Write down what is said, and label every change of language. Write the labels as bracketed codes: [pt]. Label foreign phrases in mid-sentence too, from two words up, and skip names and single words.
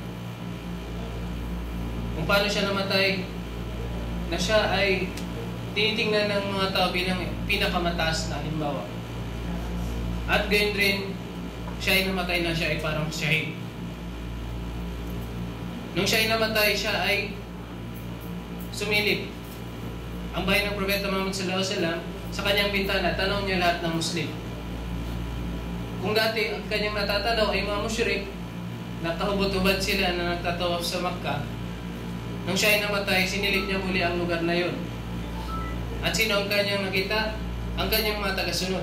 [tl] Kung paano siya namatay, na siya ay tinitingnan ng mga tao bilang pinakamataas na halimbawa. At gayon rin, siya ay namatay na siya ay parang shahid. Nung siya ay namatay, siya ay sumilip. Ang bahay ng Propeta Muhammad sallallahu alaihi wasallam, sa kanyang bintana, tanaw niya lahat ng Muslim. Kung dati ang kanyang natatanaw ay mga musyrik, nakahubot-hubad sila na nagtatawaf sa Makkah, nung siya ay namatay, sinilip niya muli ang lugar na yun. At sino ang kanyang nakita? Ang kanyang mga tagasunod.